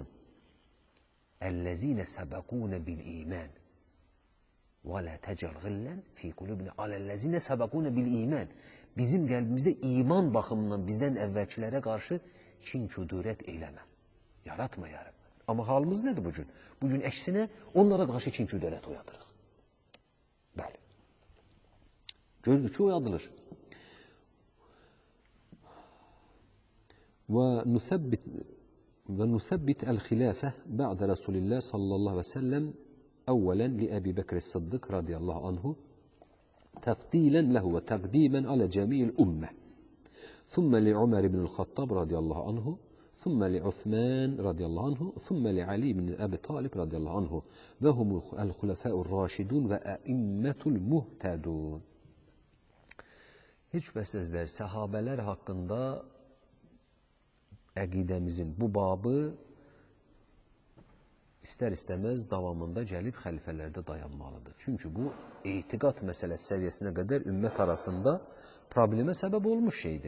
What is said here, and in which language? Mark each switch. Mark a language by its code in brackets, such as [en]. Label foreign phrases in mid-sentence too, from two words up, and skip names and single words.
[ar] الذين سبقونا بالإيمان ولا تجعل غلا في قلوبنا على الذين سبقونا بالإيمان. [az] Bizim qəlbimizdə iman baxımından bizdən əvvəlkilərə qarşı kin-küdurət eləmə. Yaratma, yaratma. Amma halımız nədir bugün? Bugün əksinə onlara qarşı kin-küdurət oyadırıq. Bəli. Görürük ki, oyadılır. [ar] وَنُثَبِّتْ الْخِلَافَةِ بَعْدَ رَسُولِ اللّٰهِ صَلَّى اللّٰهُ وَسَلَّمْ أولا لأبي بكر الصديق رضي الله عنه تفضيلا له وتقديما على جميع الأمة ثم لعمر بن الخطاب رضي الله عنه ثم لعثمان رضي الله عنه ثم لعلي بن أبي طالب رضي الله عنه وهم الخلفاء الراشدون وأئمة المهتدون. [az] Heç şübhəsizlər, səhabələr haqqında əqidəmizin bu babı istər-istəməz davamında gəlib xəlifələrdə dayanmalıdır. Çünki bu, etiqad məsələsi səviyyəsinə qədər ümmət arasında problemə səbəb olmuş şeydir.